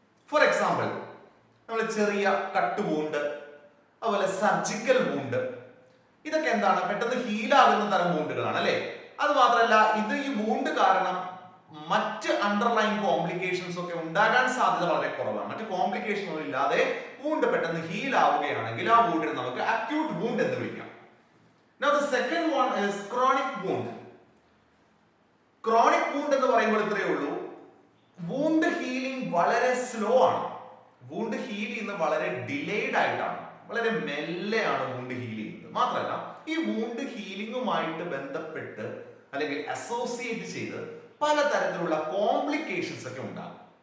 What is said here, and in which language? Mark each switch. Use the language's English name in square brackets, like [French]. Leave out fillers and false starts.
[Malayalam] For example, നമ്മൾ ചെറിയ cut wound, അതുപോലെ സർജിക്കൽ വൂണ്ട്, ഇതൊക്കെ എന്താണ്, പെട്ടെന്ന് ഹീലാകുന്ന തരം വൂണ്ടുകളാണ് അല്ലെ. അത് മാത്രമല്ല, ഇത് ഈ വൂണ്ട് കാരണം മറ്റ് അണ്ടർലൈൻ കോംപ്ലിക്കേഷൻസ് ഒക്കെ ഉണ്ടാകാൻ സാധ്യത വളരെ കുറവാണ്. മറ്റ് കോംപ്ലിക്കേഷൻ ഒന്നും ഇല്ലാതെ വൂണ്ട് പെട്ടെന്ന് ഹീൽ ആവുകയാണെങ്കിൽ ആ വൂണ്ടിനെ നമുക്ക് അക്യൂട്ട് വൂണ്ട് എന്ന് വിളിക്കാം. [English] Now the second one is chronic wound. [Malayalam] Chronic wound എന്ന് പറയുമ്പോൾ ഇത്രയേ ഉള്ളൂ, വൂണ്ട് ഹീലിംഗ് വളരെ സ്ലോ ആണ്. വൂണ്ട് ഹീൽ ചെയ്യുന്നത് വളരെ ഡിലേഡ് ആയിട്ടാണ്, വളരെ മെല്ലെയാണ് വൂണ്ട് ഹീൽ ചെയ്യുന്നത്. മാത്രമല്ല, ഈ വൂണ്ട് ഹീലിംഗുമായിട്ട് ബന്ധപ്പെട്ട് അല്ലെങ്കിൽ അസോസിയേറ്റ് ചെയ്ത് പലതരത്തിലുള്ള കോംപ്ലിക്കേഷൻസ് ഒക്കെ ഉണ്ടാകും.